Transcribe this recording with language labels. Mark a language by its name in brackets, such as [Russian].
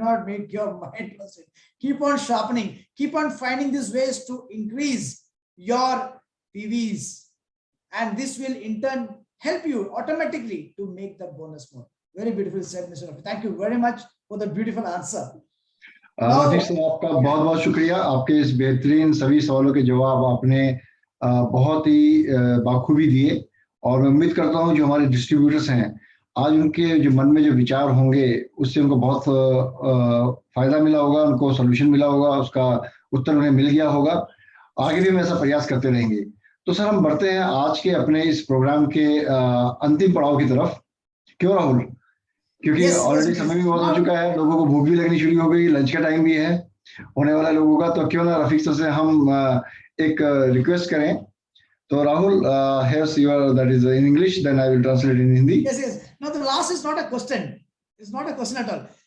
[English] Do not make your mind rusted. Keep on sharpening. Keep on finding these ways to increase your PVs. And this will in turn help you automatically to make the bonus more. Very beautiful said, Mr. Rafi. Thank you very much for the beautiful answer. [Hindi] Rafiq साहब, आपका बहुत बहुत शुक्रिया. आपके इस बेहतरीन सभी सवालों के जवाब आपने बहुत ही बाखूबी दिए, और मैं उम्मीद करता हूं जो हमारे डिस्ट्रीब्यूटर्स हैं आज उनके जो मन में जो विचार होंगे उससे उनको बहुत फायदा मिला होगा, उनको सोल्यूशन मिला होगा, उसका उत्तर उन्हें मिल गया होगा. आगे भी हम ऐसा प्रयास करते रहेंगे. तो सर, हम बढ़ते हैं आज के अपने इस प्रोग्राम के अंतिम पड़ाव की तरफ. क्यों राहुल? क्योंकि ऑलरेडी समय भी बहुत हो चुका है, लोगों को भूख भी लगनी शुरू हो गई, लंच का टाइम भी है होने वाला लोगों का. तो क्यों ना रफीक सर से हम एक रिक्वेस्ट करें. तो Rahul, [English] here's your, that is in English, then I will translate in Hindi. Yes. No, the last is not a question. It's not a question at all.